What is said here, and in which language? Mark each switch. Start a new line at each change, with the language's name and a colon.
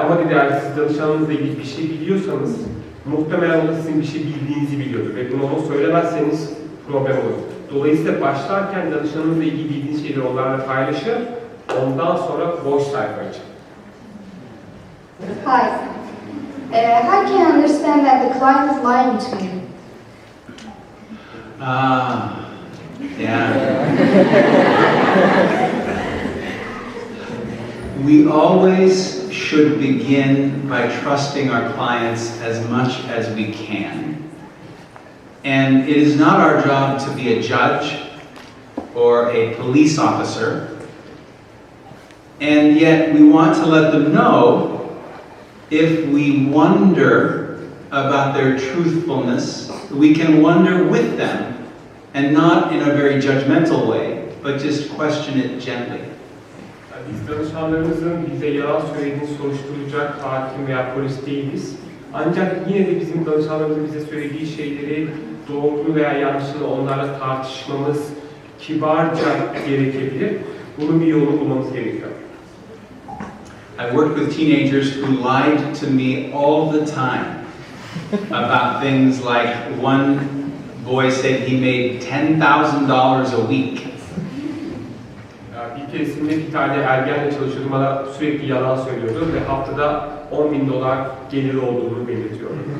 Turkish: Eğer siz danışanınızla ilgili bir şey biliyorsanız, muhtemelen o da sizin bir şey bildiğinizi biliyordur ve bunu ona söylemezseniz problem olur. Dolayısıyla başlarken danışanınızla ilgili bildiğiniz şeyleri onlarla paylaşır, ondan sonra boş sayfa açın.
English: Hi. How can you understand that the client is lying to you? Yeah. We always should begin by trusting our clients as much as we can. And it is not our job to be a judge or a police officer. And yet we want to let them know if we wonder about their truthfulness, we can wonder with them and not in a very judgmental way, but just question it gently.
Turkish: Biz danışanlarımızın bize yalan söylediğini soruşturacak hakim veya polis değiliz. Ancak yine de bizim danışanlarımızın bize söylediği şeyleri doğru veya yanlışını onlarla tartışmamız kibarca gerekebilir. Bunun bir yolunu bulmamız gerekiyor.
English: I worked with teenagers who lied to me all the time about things like one boy said he made $10,000 a week.
Turkish: Bir keresinde bir tane ergenle çalışıyordum, bana sürekli yalan söylüyordu ve haftada $10.000 geliri olduğunu belirtiyordu.